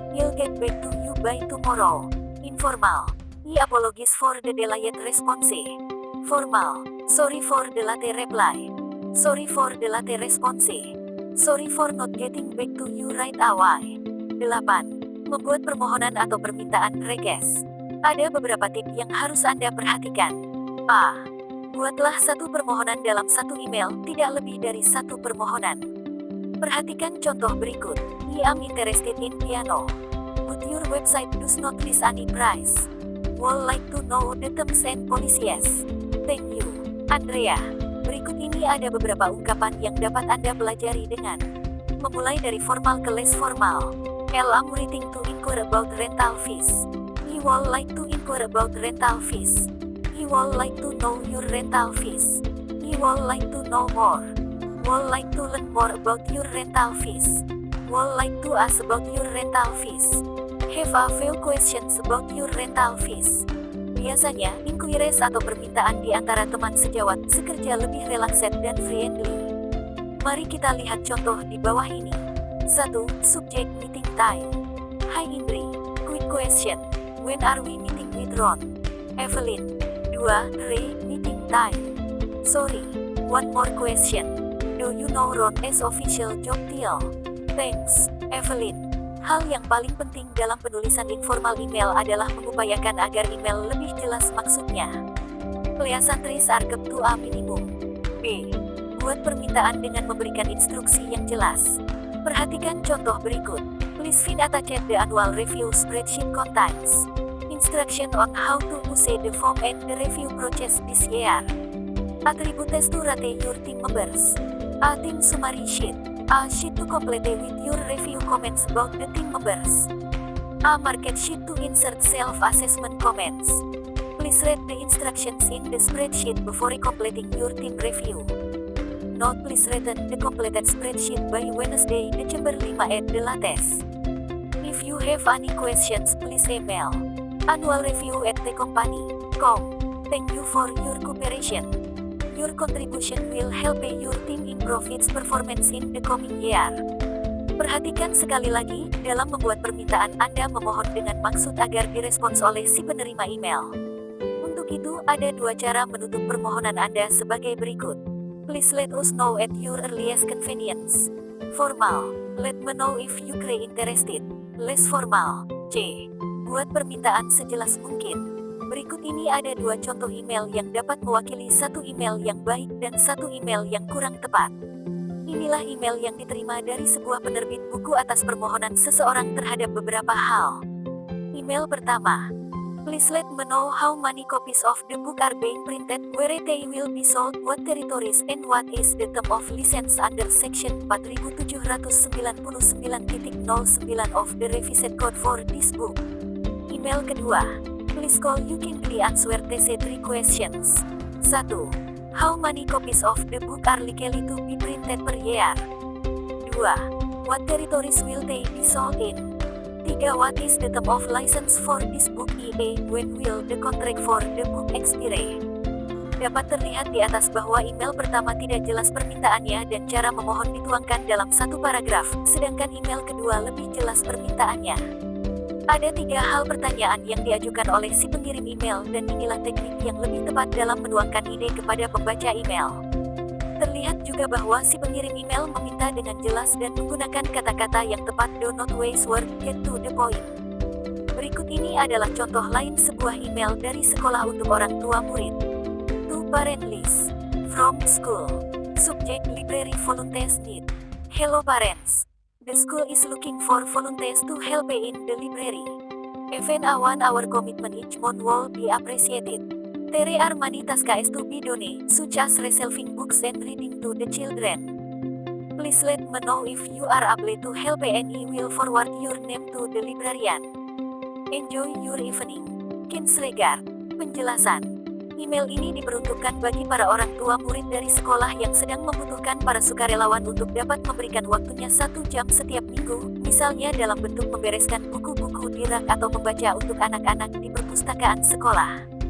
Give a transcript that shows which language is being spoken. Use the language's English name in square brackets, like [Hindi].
[English] I'll get back to you by tomorrow. Informal. I apologize for the delayed response. Formal. Sorry for the late reply. Sorry for the late response. Sorry for not getting back to you right away. [Indonesian] 8. Membuat permohonan atau permintaan request. Ada beberapa tips yang harus Anda perhatikan. A. Buatlah satu permohonan dalam satu email, tidak lebih dari satu permohonan. Perhatikan contoh berikut. [English] I am interested in piano. But your website does not list any price. Would like to know the terms and policies. Thank you, Andrea. [Indonesian] Berikut ini ada beberapa ungkapan yang dapat Anda pelajari dengan memulai dari formal ke less formal. [English] I'm writing to inquire about rental fees. I would like to inquire about rental fees. I would like to know your rental fees. I would like to know more. Would like to learn more about your rental fees. Would like to ask about your rental fees. Have a few questions about your rental fees. [Indonesian] Biasanya, inquiries atau permintaan di antara teman sejawat sekerja lebih relaxed dan friendly. Mari kita lihat contoh di bawah ini. 1. [English] Subject meeting time. Hi Indri. Quick question. When are we meeting with Ron? Evelyn. 2. Meeting time. Sorry. One more question. Do you know Ron as official job title? Thanks, Evelyn. [Indonesian] Hal yang paling penting dalam penulisan informal email adalah mengupayakan agar email lebih jelas maksudnya. [English] Pleasantries are kept to a minimum. B. [Indonesian] Buat permintaan dengan memberikan instruksi yang jelas. Perhatikan contoh berikut. [English] Please find attached the annual review spreadsheet contains instruction on how to use the form and the review process this year. Attributes to rate your team members. A team summary sheet. A sheet to complete with your review comments about the team members. A market sheet to insert self-assessment comments. Please read the instructions in the spreadsheet before completing your team review. Note: please return the completed spreadsheet by Wednesday, December 5 at the latest. If you have any questions, please email annualreview@thecompany.com. Thank you for your cooperation. Your contribution will help your team improve its performance in the coming year. [Indonesian] Perhatikan sekali lagi, dalam membuat permintaan Anda memohon dengan maksud agar direspons oleh si penerima email. Untuk itu, ada dua cara menutup permohonan Anda sebagai berikut. [English] Please let us know at your earliest convenience. Formal. Let me know if you are interested. Less formal. [Indonesian] C. Buat permintaan sejelas mungkin. Berikut ini ada dua contoh email yang dapat mewakili satu email yang baik dan satu email yang kurang tepat. Inilah email yang diterima dari sebuah penerbit buku atas permohonan seseorang terhadap beberapa hal. Email pertama. [English] Please let me know how many copies of the book are being printed, where they will be sold, what territories, and what is the term of license under section 4799.09 of the revised code for this book. [Indonesian] Email kedua. [English] Please call you can answer these three questions. 1. How many copies of the book are likely to be printed per year? 2. What territories will they be sold in? 3. What is the term of license for this book, i.e. when will the contract for the book expire? [Indonesian] Dapat terlihat di atas bahwa email pertama tidak jelas permintaannya dan cara memohon dituangkan dalam satu paragraf, sedangkan email kedua lebih jelas permintaannya. Ada 3 hal pertanyaan yang diajukan oleh si pengirim email dan inilah teknik yang lebih tepat dalam menuangkan ide kepada pembaca email. Terlihat juga bahwa si pengirim email meminta dengan jelas dan menggunakan kata-kata yang tepat, [English] do not waste word, get to the point. [Indonesian] Berikut ini adalah contoh lain sebuah email dari sekolah untuk orang tua murid. [English] To parent list. From school. Subject library volunteers need. Hello parents. The school is looking for volunteers to help in the library. Even a 1-hour commitment each month will be appreciated. There are many tasks to be done, such as resolving books and reading to the children. Please let me know if you are able to help and I will forward your name to the librarian. Enjoy your evening. Kind regards. [Indonesian] Penjelasan. Email ini diperuntukkan bagi para orang tua murid dari sekolah yang sedang membutuhkan para sukarelawan untuk dapat memberikan waktunya 1 jam setiap minggu, misalnya dalam bentuk membereskan buku-buku di rak atau membaca untuk anak-anak di perpustakaan sekolah.